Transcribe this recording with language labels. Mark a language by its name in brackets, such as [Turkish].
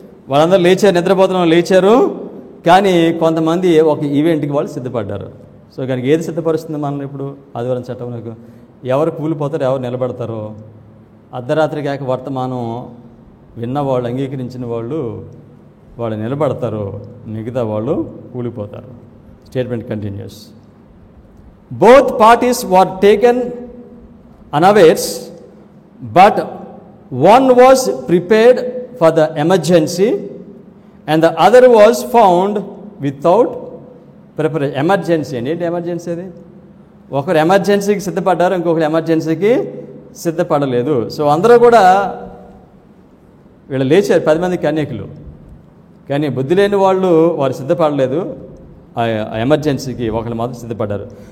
[Telugu] వాళ్ళందరూ లేచారు, నిద్రపోతున్న లేచారు. కానీ కొంతమంది ఒక ఈవెంట్కి వాళ్ళు సిద్ధపడ్డారు. సో కనుక ఏది సిద్ధపరుస్తుంది మనల్ని ఇప్పుడు ఆదివారం చట్టంలో? ఎవరు కూలిపోతారు, ఎవరు నిలబడతారో. అర్ధరాత్రికి ఏక వర్తమానం విన్నవాళ్ళు, అంగీకరించిన వాళ్ళు నిలబడతారు, మిగతా వాళ్ళు కూలిపోతారు. [English] Statement continues. Both parties were taken unawares, but one was prepared for the emergency and the other was found without preparation. [Telugu] Emergency అండి. ఏంటి ఎమర్జెన్సీ? అది ఒకరు ఎమర్జెన్సీకి సిద్ధపడ్డారు, ఇంకొకరు ఎమర్జెన్సీకి సిద్ధపడలేదు. సో అందరూ కూడా వీళ్ళు లేచారు, 10 మంది కన్యకులు. కానీ బుద్ధి లేని వారు సిద్ధపడలేదు. ఆ ఎమర్జెన్సీకి ఒకళ్ళు మాత్రం సిద్ధపడ్డారు.